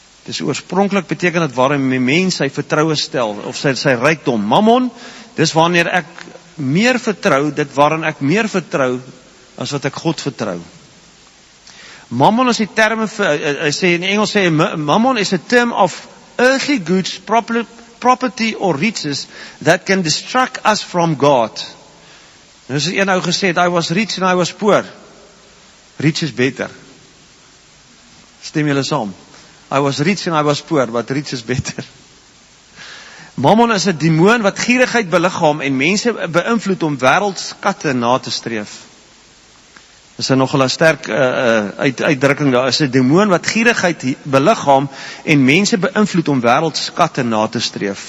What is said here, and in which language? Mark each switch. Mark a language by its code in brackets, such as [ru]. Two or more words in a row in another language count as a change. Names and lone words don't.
[af] Dis oorspronklik beteken dit waarin 'n mens sy vertroue stel, of sy rykdom. Mammon, dis wanneer ek meer vertrou, dit waarin ek meer vertrou, as wat ek God vertrou. [en] Mammon is die term, hy sê in Engels, mammon is a term of earthly goods, property or riches, that can distract us from God. [af] Nou is een ou gesê, [en] I was rich and I was poor. Rich is better. [af] Stem julle saam? [en] I was rich and I was poor, but rich is better. [af] Mammon is 'n demoon wat gierigheid beliggaam en mense beïnvloed om wêreldskatte na te streef. Dis nogal 'n sterk uitdrukking daar. Is 'n demoon wat gierigheid beliggaam en mense beïnvloed om wêreldskatte na te streef.